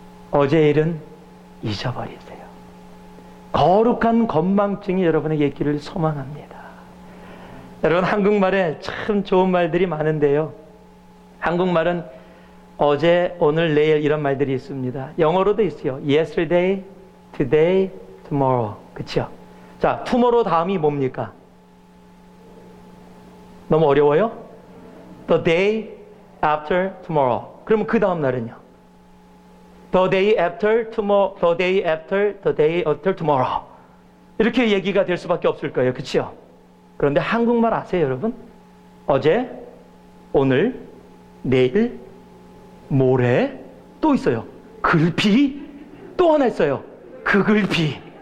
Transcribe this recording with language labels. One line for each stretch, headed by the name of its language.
Korean: 어제 일은 잊어버리세요. 거룩한 건망증이 여러분에게 있기를 소망합니다. 여러분, 한국말에 참 좋은 말들이 많은데요, 한국말은 어제, 오늘, 내일 이런 말들이 있습니다. 영어로도 있어요.
English: Yesterday, today, tomorrow.
Korean: 그쵸? 자, tomorrow 다음이 뭡니까? 너무 어려워요?
English: The day after tomorrow.
Korean: 그러면 그 다음 날은요?
English: The day after tomorrow, the day after, the day after tomorrow.
Korean: 이렇게 얘기가 될 수밖에 없을 거예요. 그쵸? 그런데 한국말 아세요, 여러분? 어제, 오늘, 내일, 모레, 또 있어요. 글피, 또 하나 있어요. 그글피.